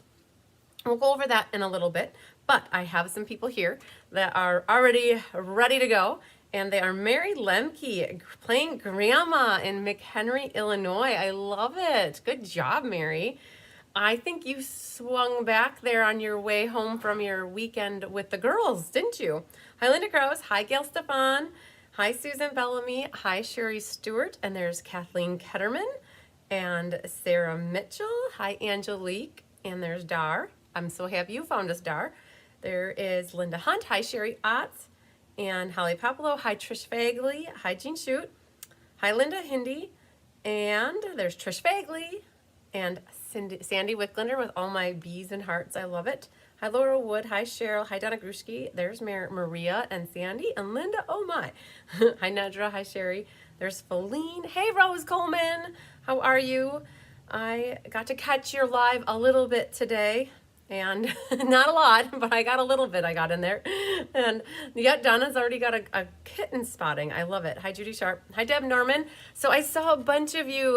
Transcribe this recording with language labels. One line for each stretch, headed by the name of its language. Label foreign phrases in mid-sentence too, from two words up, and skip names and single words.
English: We'll go over that in a little bit, but I have some people here that are already ready to go. And they are Mary Lemke playing Grandma in McHenry, Illinois. I love it. Good job, Mary. I think you swung back there on your way home from your weekend with the girls, didn't you? Hi, Linda Krause. Hi, Gail Stefan. Hi, Susan Bellamy. Hi, Sherry Stewart. And there's Kathleen Ketterman and Sarah Mitchell. Hi, Angelique. And there's Dar. I'm so happy you found us, Dar. There is Linda Hunt. Hi, Sherry Otts. And Holly Papalo, hi Trish Fagley, hi Jean Shute, hi Linda Hindy, and there's Trish Fagley, and Sandy Wicklander with all my bees and hearts, I love it. Hi Laura Wood, hi Cheryl, hi Donna Grushki, there's Maria and Sandy, and Linda, oh my. Hi Nedra, hi Sherry, there's Feline, hey Rose Coleman, how are you? I got to catch your live a little bit today. And not a lot, but I got a little bit I got in there. And yeah, Donna's already got a kitten spotting. I love it. Hi, Judy Sharp. Hi, Deb Norman. So I saw a bunch of you.